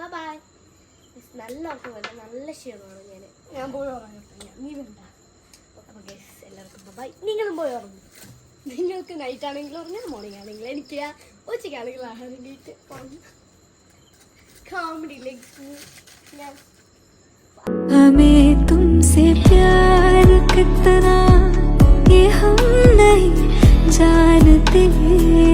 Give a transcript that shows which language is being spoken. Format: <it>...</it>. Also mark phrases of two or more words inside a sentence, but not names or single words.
<ml>ബൈ. നല്ല ഉറക്കം വേണ്ട, നല്ല ക്ഷീണമാണ്. ഞാൻ പോയി ഉറങ്ങട്ടെ, നീ വേണ്ട. അപ്പോൾ ഗൈസ് എല്ലാവർക്കും ബൈ. നിങ്ങളും പോയി ഉറങ്ങും. നിങ്ങൾക്ക് നൈറ്റ് ആണെങ്കിലും ഉറങ്ങാം, മോർണിംഗ് ആണെങ്കിലും എനിക്ക് ഉച്ചയ്ക്കാണെങ്കിൽ ആണെങ്കിൽ കോമഡിയിലേക്ക് ഞാൻ</ml> <hi>हमें तुमसे प्यार कितना ये हम नहीं जानते.</hi>